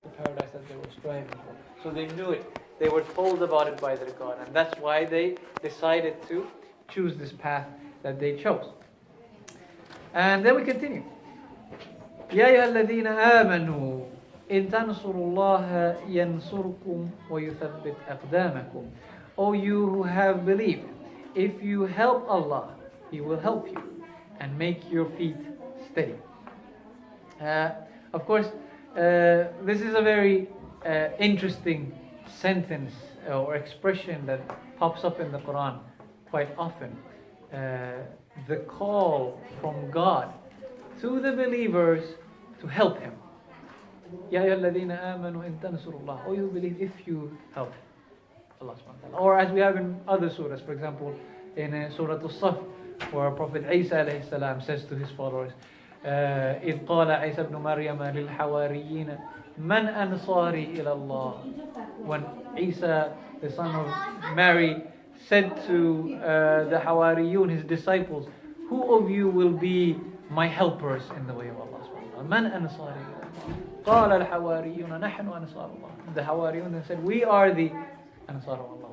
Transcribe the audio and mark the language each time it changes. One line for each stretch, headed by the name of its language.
English: that they were striving for. So they knew it. They were told about it by their God. And that's why they decided to choose this path that they chose. And then we continue.
Arabic: يا أيها الذين آمنوا إن تنصروا الله ينصركم ويثبت أقدامكم.
English: O you who have believed, if you help Allah, He will help you and make your feet steady. Of course, this is a very interesting sentence or expression that pops up in the Quran quite often. The call from God to the believers to help Him. Ya ayyuhalladhina amanu in tansurullah. Oh, you believe if you help Allah subhanahu wa ta'ala. Or as we have in other surahs, for example, in Surah Al-Saf, where Prophet Isa alayhi salam says to his followers,
Arabic: إذ قال عيسى ابن مريم للحواريين من أنصاري إلى الله.
English: When Isa, the son of Mary, said to the Hawariyun, his disciples, who of you will be my helpers in the way of Allah subhanahu wa ta'ala?
Arabic: من أنصاري إلى الله. قال الحواريون نحن أنصار الله.
English: The Hawariyun said, we are the Ansar of Allah.